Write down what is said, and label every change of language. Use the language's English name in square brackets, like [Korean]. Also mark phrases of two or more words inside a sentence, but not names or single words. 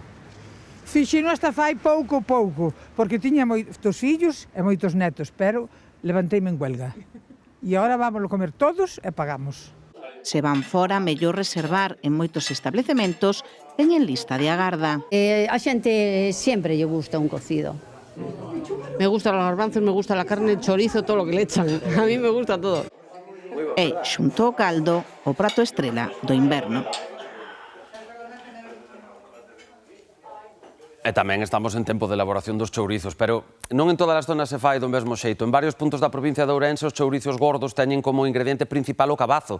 [Galician] Fixino hasta fai pouco, porque tiña moitos fillos e moitos netos, pero levanteime en huelga. E agora vámoslo comer todos e pagamos. Se van fora, mellor reservar. En moitos establecementos teñen lista de agarda. A xente sempre lle gusta un cocido. [Spanish] Me gustan los garbanzos, me gusta la carne, el chorizo, todo lo que le echan. A mí me gusta todo. [Galician] E, xunto ao caldo, o prato estrela do inverno. E tamén estamos en tempo de elaboración dos chourizos, pero non en todas as zonas se fai do mesmo xeito. En varios puntos da provincia de Ourense os chourizos gordos teñen como ingrediente principal o cabazo.